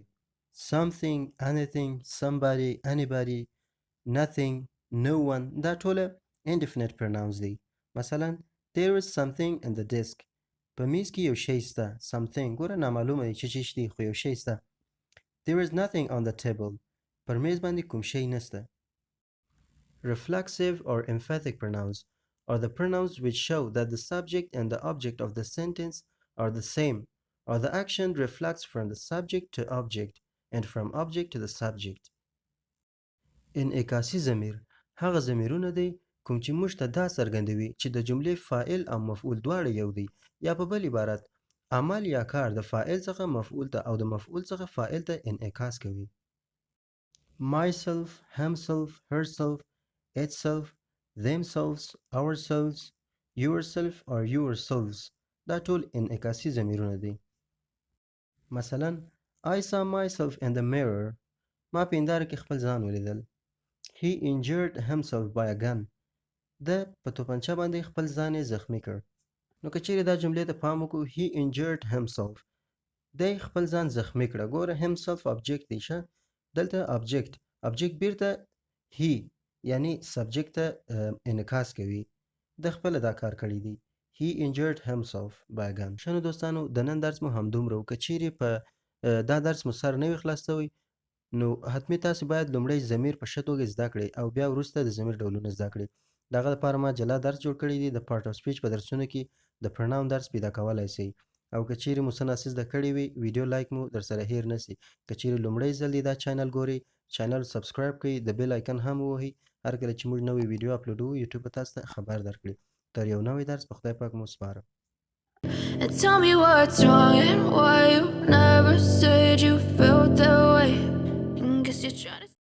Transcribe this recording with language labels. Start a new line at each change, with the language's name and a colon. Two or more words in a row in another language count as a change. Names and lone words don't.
English: something, anything, somebody, anybody, nothing, no one
Pashto: دا ټوله
English: indefinite pronouns دي. مثلا there is something in the desk.
Pashto: په میز کې یو شی شته. something ګوره نامعلومه دی چې څه شي دي خو یو شی شته.
English: there is nothing on the table.
Pashto: پر میز باندې کوم شی نشته.
English: reflexive or emphatic pronouns are the pronouns which show that the subject and the object of the sentence are the same, or the action reflects from the subject to object and from object to the subject.
Pashto: انعکاسي ضمیر هغه ضمیرونه دي کوم چې موږ ته دا څرګندوي چې د جملې فاعل او مفعول دواړه یو دي، یا په بل عبارت عمل یا کار د فاعل څخه مفعول ته او د مفعول څخه فاعل ته انعکاس کوي.
English: myself, himself, herself, itself, themselves, ourselves, yourself or yourselves
Pashto: دا ټول انعکاسي ضمیرونه دي.
English: مثلا I saw myself in the mirror.
Pashto: ما په هنداره کې خپل ځان ولیدل.
English: He injured himself by a gun.
Pashto: ده په توپنچه باندې خپل ځان یې زخمی کړ. نو که چیرې دا جملې ته پام وکړو
English: he injured himself
Pashto: دی خپل ځان زخمی کړه. ګوره
English: himself object
Pashto: دی شه دلته object بیرته he یعنی subject ته انعکاس کوي. د خپل دا کار کړی دی.
English: he injured himself by a gun.
Pashto: شنو دوستانو د نن درس مو همدومره و. که چیرې په دا درس مو سر نه وي خلاص شوی نو حتمی تاسو باید لومړی ضمیر په ښه توګه زده کړئ او بیا وروسته د ضمیر ډولونه زده کړئ. دغه لپاره ما جلا درس جوړ کړی دی. د
English: part of speech
Pashto: په درسونو کې د پرناون درس پیدا کولی شئ. او که چیرې مو څه ناسې زده کړي وي
English: video like
Pashto: مو در سره هیر نسی. که چیرې لومړی ځل دی دا چینل ګورئ
English: channel subscribe
Pashto: کړئ، د
English: bell icon
Pashto: هم ووهئ، هر کله چې موږ نوې ویډیو اپلوډوو یوټیوب به تاسو ته خبر درکړي. تر یو نوی درس په خدای پاک مو سپارم.
English: And tell me what's wrong and why you never said you felt that way. And guess you're trying to